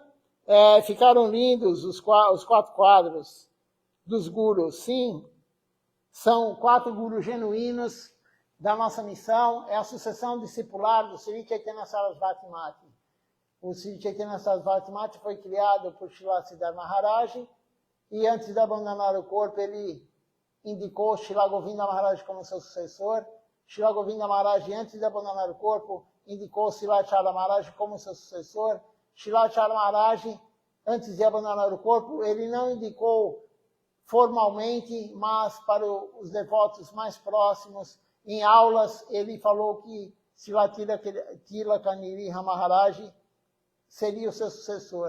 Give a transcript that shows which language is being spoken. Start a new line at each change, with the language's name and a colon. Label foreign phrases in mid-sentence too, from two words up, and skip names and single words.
Portuguese: Ficaram lindos os 4 quadros dos gurus. Sim, são 4 gurus genuínos da nossa missão. É a sucessão discipular do Sri Chaitanya Sarasvati Mati. O Sri Chaitanya Sarasvati Mati foi criado por Srila Siddhar Maharaj e antes de abandonar o corpo, ele indicou Srila Govinda Maharaj como seu sucessor. Srila Govinda Maharaj, antes de abandonar o corpo, indicou Srila Chara Maharaj como seu sucessor. Srila Chara Maharaj antes de abandonar o corpo, ele não indicou formalmente, mas para os devotos mais próximos, em aulas, ele falou que Srila Tilaka Nrsimha Maharaj seria o seu sucessor.